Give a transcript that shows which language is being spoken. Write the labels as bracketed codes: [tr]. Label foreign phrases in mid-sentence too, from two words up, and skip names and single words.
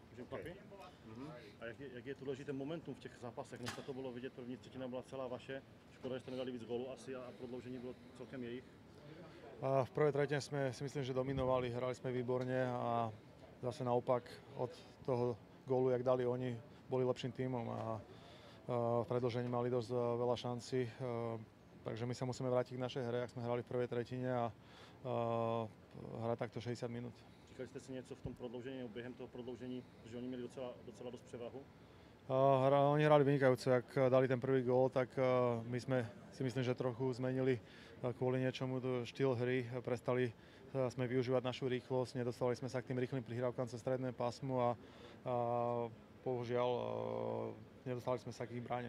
[cs] chlapi. A jak je důležité momentum v těch zápasech? Dneska to bylo vidět, první třetina byla celá vaše. Škoda, že jste nedali víc gólů asi a prodloužení bylo celkem jejich. [sk] V prvej tretine sme si myslím, že dominovali, hrali sme výborne a zase naopak od toho gólu, jak dali oni, boli lepším tímom a v predĺžení mali dosť veľa šancí. Takže my sa musíme vrátiť k našej hre, jak sme hrali v prvej tretine a hrať takto 60 minút. [cs] Říkali jste si něco v tom prodloužení, během toho prodloužení, že oni měli docela dost převahu? [sk] Oni hrali vynikajúco, jak dali ten prvý gól, tak my sme si myslím, že trochu zmenili kvôli niečomu štýl hry, prestali sme využívať našu rýchlosť, nedostali sme sa k tým rýchlym prihrávkam cez stredné pásmo a bohužiaľ nedostali sme sa k ich bráne.